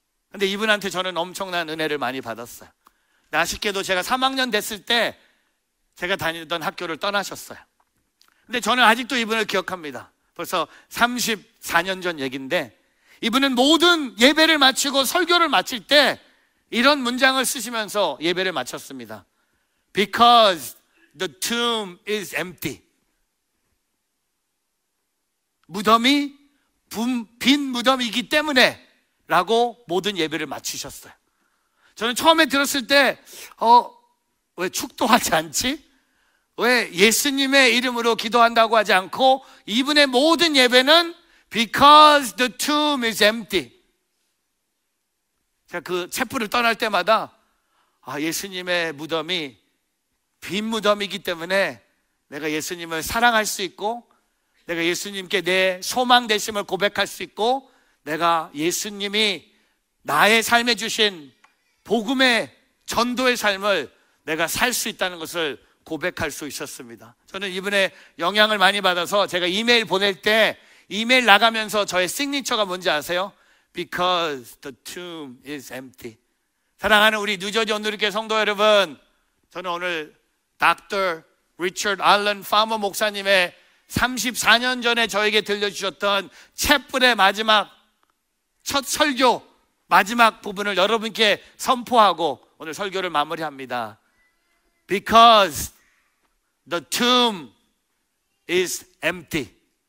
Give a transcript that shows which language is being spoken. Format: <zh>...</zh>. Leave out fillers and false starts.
<ko>근데 이분한테 저는 엄청난 은혜를 많이 받았어요. 아쉽게도 제가 3학년 됐을 때 제가 다니던 학교를 떠나셨어요. 근데 저는 아직도 이분을 기억합니다. 벌써 34년 전 얘기인데, 이분은 모든 예배를 마치고 설교를 마칠 때 이런 문장을 쓰시면서 예배를 마쳤습니다.</ko> <en>Because the tomb is empty.</en> <ko>무덤이 빈 무덤이기 때문에 라고 모든 예배를 마치셨어요. 저는 처음에 들었을 때 왜 축도하지 않지? 왜 예수님의 이름으로 기도한다고 하지 않고 이분의 모든 예배는</ko> <en>Because the tomb is empty.</en> <ko>제가 그 챗불을 떠날 때마다 예수님의 무덤이 빈 무덤이기 때문에 내가 예수님을 사랑할 수 있고, 내가 예수님께 내 소망 되심을 고백할 수 있고, 내가 예수님이 나의 삶에 주신 복음의 전도의 삶을 내가 살 수 있다는 것을 고백할 수 있었습니다. 저는 이분의 영향을 많이 받아서 제가 이메일 보낼 때 이메일 나가면서 저의 시그니처가 뭔지 아세요?</ko> <en>Because the tomb is empty.</en> <ko>사랑하는 우리 뉴저지 온누리교회 성도 여러분, 저는 오늘 Dr. Richard Allen Farmer 목사님의 34년 전에 저에게 들려주셨던 챗불의 마지막 첫 설교 마지막 부분을 여러분께 선포하고 오늘 설교를 마무리합니다.</ko> <en>Because the tomb is empty.</en>